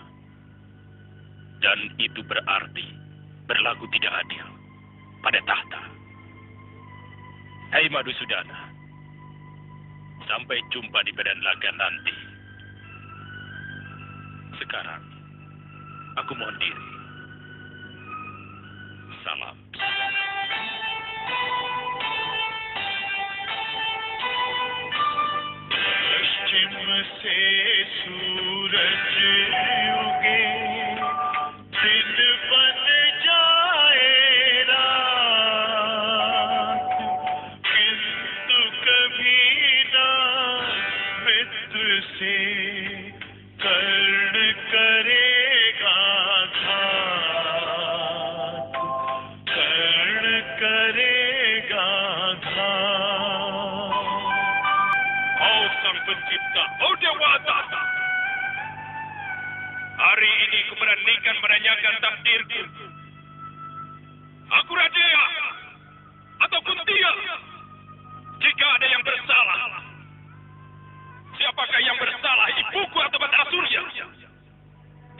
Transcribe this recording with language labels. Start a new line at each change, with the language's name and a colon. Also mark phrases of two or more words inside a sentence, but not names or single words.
Indonesian: Dan itu berarti berlaku tidak adil pada tahta. Hai Madusudana, sampai jumpa di medan laga nanti. Sekarang, aku mohon diri. Salam.
Hindi: पश्चिम से सूरज उगे दिन बन जाए रात किंतु कभी ना मित्र से कर्ण करेगा घात कर्ण करेगा घात
Indonesian: Sang Pencipta, oh Dewa Tata. Hari ini ku beranikan menanyakan takdirku. Aku Raja atau Kuntia? Jika ada yang bersalah, siapakah yang bersalah, ibuku atau Batara Surya?